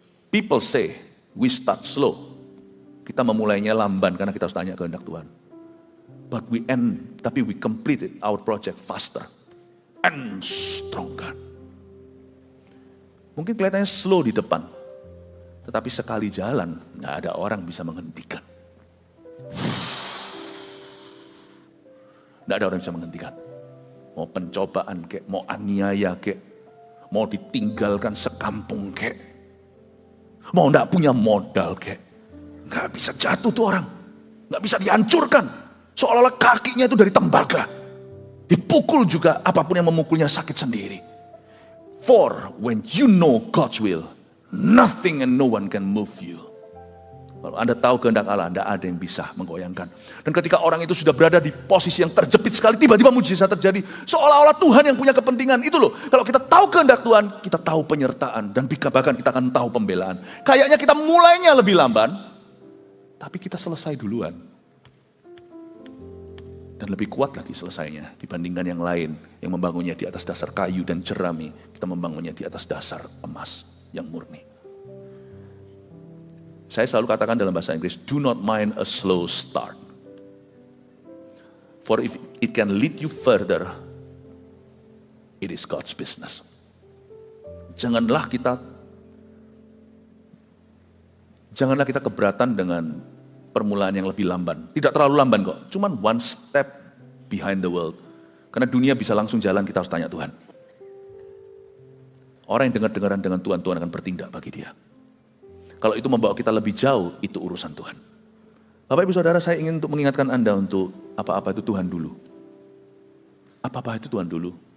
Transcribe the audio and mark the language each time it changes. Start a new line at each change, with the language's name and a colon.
English: People say, we start slow.
Indonesian: Kita memulainya lamban karena kita harus tanya kehendak Tuhan.
English: But tapi we completed our project faster and stronger.
Indonesian: Mungkin kelihatannya slow di depan. Tetapi sekali jalan, nggak ada orang bisa menghentikan. Nggak ada orang bisa menghentikan. Mau pencobaan kek, mau aniaya kek, mau ditinggalkan sekampung kek, mau nggak punya modal kek, nggak bisa jatuh tuh orang. Nggak bisa dihancurkan. Seolah-olah kakinya itu dari tembaga. Dipukul juga, apapun yang memukulnya sakit sendiri.
English: For when you know God's will, nothing and no one can move you.
Indonesian: Kalau Anda tahu kehendak Allah, tidak ada yang bisa menggoyangkan. Dan ketika orang itu sudah berada di posisi yang terjepit sekali, tiba-tiba mujizat terjadi. Seolah-olah Tuhan yang punya kepentingan. Itu loh, kalau kita tahu kehendak Tuhan, kita tahu penyertaan. Dan bahkan kita akan tahu pembelaan. Kayaknya kita mulainya lebih lamban, tapi kita selesai duluan. Dan lebih kuat lagi selesainya dibandingkan yang lain yang membangunnya di atas dasar kayu dan jerami. Kita membangunnya di atas dasar emas yang murni. Saya selalu katakan dalam bahasa Inggris,
English: do not mind a slow start. For if it can lead you further, it is God's business.
Indonesian: Janganlah kita keberatan dengan permulaan yang lebih lamban. Tidak terlalu lamban kok.
English: Cuman one step behind the world.
Indonesian: Karena dunia bisa langsung jalan, kita harus tanya Tuhan. Orang yang dengar-dengaran dengan Tuhan, Tuhan akan bertindak bagi dia. Kalau itu membawa kita lebih jauh, itu urusan Tuhan. Bapak Ibu Saudara, saya ingin untuk mengingatkan Anda untuk apa-apa itu Tuhan dulu. Apa-apa itu Tuhan dulu.